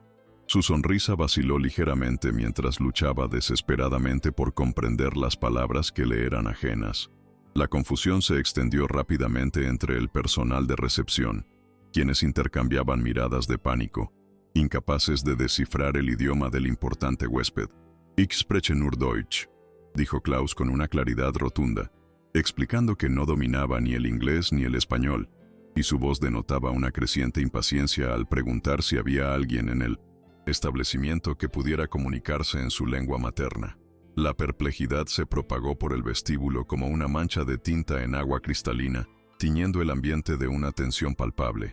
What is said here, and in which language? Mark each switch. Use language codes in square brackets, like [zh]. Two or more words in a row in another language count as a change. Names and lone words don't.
[es] Su sonrisa vaciló ligeramente mientras luchaba desesperadamente por comprender las palabras que le eran ajenas. La confusión se extendió rápidamente entre el personal de recepción, quienes intercambiaban miradas de pánico, incapaces de descifrar el idioma del importante huésped. [de] «Ich spreche nur Deutsch», [es] dijo Klaus con una claridad rotunda, explicando que no dominaba ni el inglés ni el español, y su voz denotaba una creciente impaciencia al preguntar si había alguien en el establecimiento que pudiera comunicarse en su lengua materna. La perplejidad se propagó por el vestíbulo como una mancha de tinta en agua cristalina, tiñendo el ambiente de una tensión palpable.